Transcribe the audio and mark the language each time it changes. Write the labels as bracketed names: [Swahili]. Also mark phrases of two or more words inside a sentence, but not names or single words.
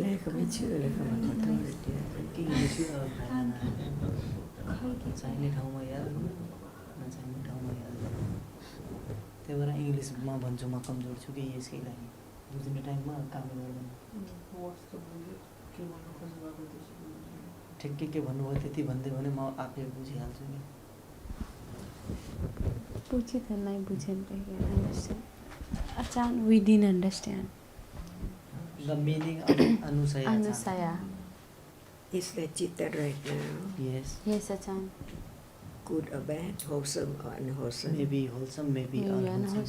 [Nepali] त्यही भएर इङ्ग्लिसमा भन्छु म कमजोर छु कि यसकै लागि बुझ्ने टाइममा काम गर्दैन ठिक के भन्नुभयो त्यति भन्दै भने म आफै बुझिहाल्छु नि [Hindi] पूछे थे नहीं बुझे [English] understand Achan we didn't understand the meaning of anusaya Is that citta right now? yes Achan Good or bad, wholesome or unwholesome? maybe wholesome maybe unwholesome